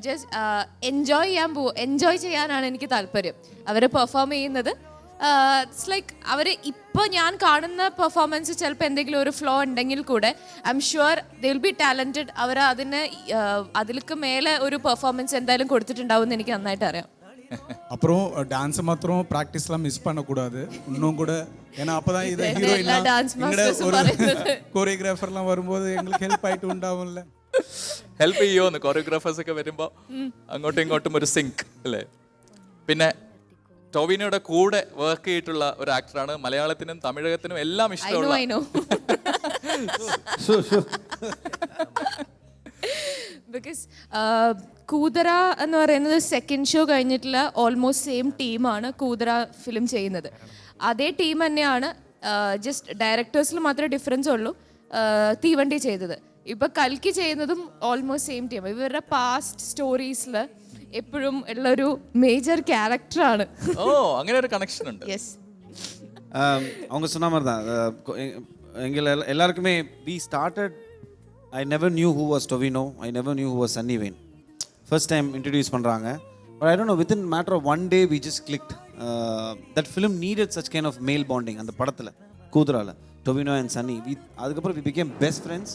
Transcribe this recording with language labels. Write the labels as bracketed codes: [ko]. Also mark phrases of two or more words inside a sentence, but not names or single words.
[en] just enjoy [ml] ചെയ്യാനാണ് എനിക്ക് താല്പര്യം. അവർ പെർഫോം ചെയ്യുന്നത് [en] it's like [ml] അവർ ഇപ്പോൾ ഞാൻ കാണുന്ന പെർഫോമൻസ് ചിലപ്പോൾ എന്തെങ്കിലും ഒരു ഫ്ലോ ഉണ്ടെങ്കിൽ കൂടെ [en] I'm sure they will be talented. [ml] അവർ അതിലേക്ക് മേലെ ഒരു പെർഫോമൻസ് എന്തായാലും കൊടുത്തിട്ടുണ്ടാവും എന്ന് എനിക്ക് നന്നായിട്ട് അറിയാം. [ta] அப்புறம் டான்ஸ் மாத்திரம் ப்ராக்டிஸ்லாம் மிஸ் பண்ணக்கூடாது இன்னும் கூட. ஏன்னா அப்போதான் இது ஹீரோயினா ஒரு கோரியோகிராஃபர்லாம் வரும்போது எங்களுக்கு ஹெல்ப் ஆகிட்டு ഉണ്ടാവുമല്ലേ? [ml] ഹെൽപ്പ് ചെയ്യുമോ കോറിയോഗ്രാഫേഴ്സ് ഒക്കെ വരുമ്പോൾ? അങ്ങോട്ടും ഇങ്ങോട്ടും ഒരു സിങ്ക് അല്ലേ? പിന്നെ ടോവിനോയുടെ കൂടെ വർക്ക് ചെയ്തിട്ടുള്ള ഒരു ആക്ടറാണ്. മലയാളത്തിനും തമിഴകത്തിനും എല്ലാം ഇഷ്ടമുള്ള. ബിക്കോസ് കൂതറ എന്ന് പറയുന്നത് സെക്കൻഡ് ഷോ കഴിഞ്ഞിട്ടുള്ള [en] almost same team [ml] കൂതറ ഫിലിം ചെയ്യുന്നത്. അതേ ടീം തന്നെയാണ്, ജസ്റ്റ് ഡയറക്ടേഴ്സിൽ മാത്രമേ ഡിഫറൻസ് ഉള്ളൂ. തീവണ്ടി ചെയ്തത് ഇപ്പം കൽക്കി ചെയ്യുന്നതും [en] almost same team. [ml] ഇവരുടെ പാസ്റ്റ് സ്റ്റോറീസിൽ എപ്പോഴും ഉള്ളൊരു മേജർ ക്യാരക്ടറാണ്. ഓ, അങ്ങനെ ഒരു കണക്ഷൻ ഉണ്ട്. യെസ്, [ta] அவங்க சொன்ன மாதிரி தான் எங்கள் எல்லாருக்குமே [en] we started. I never knew who was Tovino. I never knew who was Sunny Wayne. First time introduce [ta] பண்ணுறாங்க. [en] But I don't know, within a matter of one day, we just clicked. That film needed such kind of male bonding. And the padathila, Kudrala, Tovino and Sunny. We became best friends.